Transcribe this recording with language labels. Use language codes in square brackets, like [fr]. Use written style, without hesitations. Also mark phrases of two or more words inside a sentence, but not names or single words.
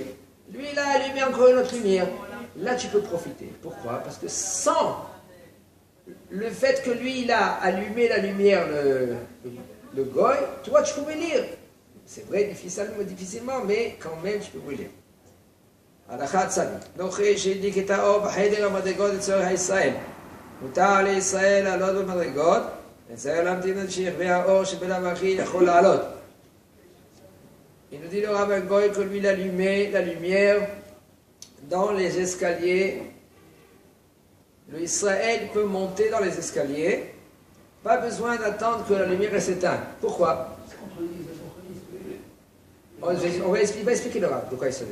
[fr] Lui, il a allumé encore une autre lumière. Là, tu peux profiter. Pourquoi? Parce que sans le fait que lui, il a allumé la lumière, le goy, toi, tu pouvais lire. C'est vrai, difficilement, mais quand même, tu peux lire. [he] הלכה צדיק. נוכרי שהדליק את האור בחדר המדרגות לצורך ישראל. מותר לישראל לעלות במדרגות, וצריך להמתין עד שיחווה האור שבלאו הכי יכול לעלות. [fr] Il nous dit le rabbin Goy que lui il allumait la lumière dans les escaliers. Le Israël peut monter dans les escaliers, pas besoin d'attendre que la lumière s'éteigne. Pourquoi? On va expliquer le rabbin de quoi il s'agit.